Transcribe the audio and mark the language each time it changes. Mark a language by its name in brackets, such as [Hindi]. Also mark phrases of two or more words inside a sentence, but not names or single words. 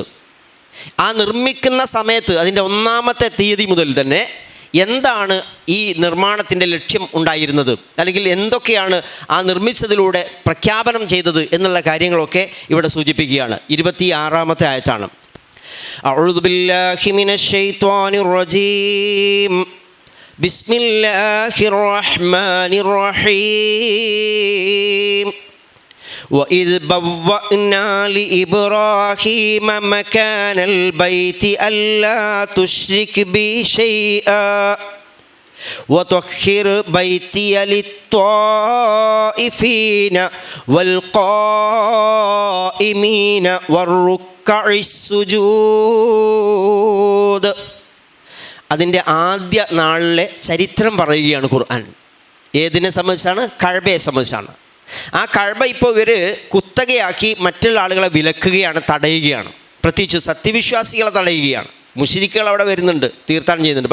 [Malayalam] ആ നിർമ്മിക്കുന്ന സമയത്ത് അതിൻ്റെ 1-ാമത്തെ തീയതി മുതൽ തന്നെ എന്താണ് ഈ നിർമ്മാണത്തിൻ്റെ ലക്ഷ്യം ഉണ്ടായിരുന്നത്, അല്ലെങ്കിൽ എന്തൊക്കെയാണ് ആ നിർമ്മിച്ചതിലൂടെ പ്രഖ്യാപനം ചെയ്തത് എന്നുള്ള കാര്യങ്ങളൊക്കെ ഇവിടെ സൂചിപ്പിക്കുകയാണ്. 26-ാമത്തെ ആയത്താണ്. [Arabic] أعوذ بالله من الشيطان الرجيم. بسم الله الرحمن الرحيم. وإذ بوأنا لإبراهيم مكان البيت ألا تشرك بي شيئا وطهر بيتي للطائفين والقائمين والركع السجود. [Malayalam] അതിൻ്റെ ആദ്യ നാളിലെ ചരിത്രം പറയുകയാണ് ഖുർആൻ. ഏതിനെ സംബന്ധിച്ചാണ്? കഅബയെ സംബന്ധിച്ചാണ്. ആ കഅബ ഇപ്പോൾ ഇവർ കുത്തകയാക്കി മറ്റുള്ള ആളുകളെ വിലക്കുകയാണ്, തടയുകയാണ്. പ്രത്യേകിച്ച് സത്യവിശ്വാസികളെ തടയുകയാണ്. മുശ്രിക്കുകൾ അവിടെ വരുന്നുണ്ട്, തീർത്ഥാടനം ചെയ്യുന്നുണ്ട്.